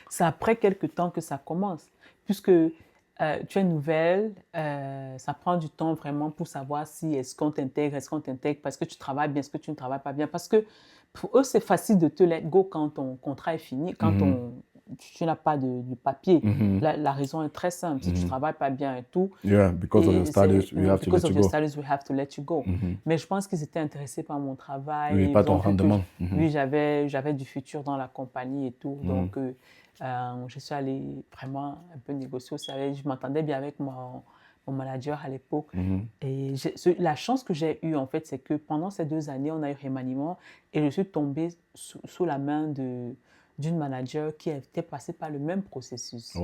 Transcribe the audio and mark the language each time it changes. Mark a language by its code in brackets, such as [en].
[fr] C'est après quelques temps que ça commence. Puisque tu es nouvelle, ça prend du temps vraiment pour savoir si est-ce qu'on t'intègre, parce que tu travailles bien, est-ce que tu ne travailles pas bien. Parce que pour eux, c'est facile de te [en] let go [fr] quand ton contrat est fini, quand tu n'as pas de papier. La raison est très simple. Si tu ne travailles pas bien et tout, [en] because of your studies, we have to let you go. We have to let you go. [fr] Mais je pense qu'ils étaient intéressés par mon travail. Oui, pas ton rendement. Oui, j'avais du futur dans la compagnie et tout. Donc, je suis allée vraiment un peu négocier aussi. Je m'entendais bien avec mon manager à l'époque. Et la chance que j'ai eue, en fait, c'est que pendant ces 2 années, on a eu remaniement et je suis tombée sous la main d'une manager qui était passée par le même processus.